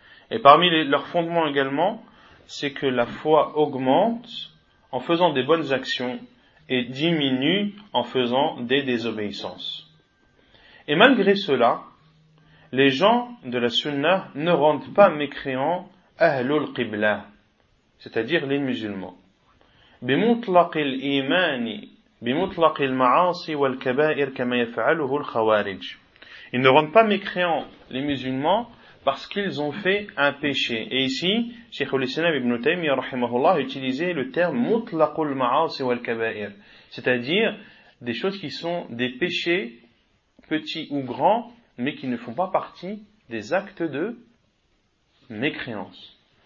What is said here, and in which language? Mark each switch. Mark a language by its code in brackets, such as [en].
[fr] Et parmi leurs fondements également, c'est que la foi augmente en faisant des bonnes actions et diminue en faisant des désobéissances. Et malgré cela, les gens de la Sunna ne rendent pas mécréants Ahlul Qibla, c'est-à-dire les musulmans. [ar] بمطلق الإيمان بمطلق المعاصي والكبائر كما يفعله الخوارج. [fr] Ils ne rendent pas mécréants les musulmans parce qu'ils ont fait un péché. Et ici, Cheikh al-Islam ibn Taymiyyah rahimahullah a utilisé le terme mutlaqul ma'asi wal kaba'ir, c'est-à-dire des choses qui sont des péchés petits ou grands mais qui ne font pas partie des actes de mécréance.